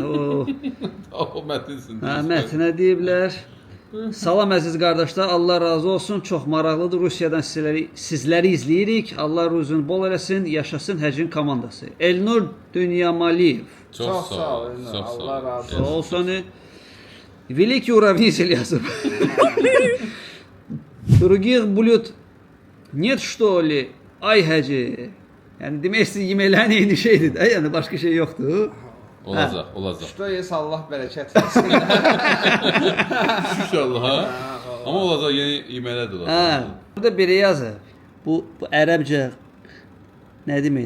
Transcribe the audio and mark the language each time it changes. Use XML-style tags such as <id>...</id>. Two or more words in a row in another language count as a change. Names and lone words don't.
<az>O mətinsin. hə, mətinə deyiblər. Salam əziz qardaşlar, Allah razı olsun. Çox maraqlıdır. Rusiyadan sizləri izləyirik. Allah ruzunu bol eləsin. Yaşasın Həcin komandası. Elnur Dünyamaliyev. Çox sağ ol. Çox sağ Allah ol. razı Sağ ol səni.</az> <ru>Великий уравнитель yazıb. Других блюд нет что ли?</ru> <az>Ay Həcı. Yəni demək istəyir yeməklərin eyni şeydir də. Yəni başqa şey yoxdur. Olacaq, olacaq. Şurada yes Allah bərəkət versin. İnşallah. Ha? Amma olacaq yeni yeməklər də olacaq. Hə. Burada biri yazıb. Bu ərəbcə nə deməkdir?</az>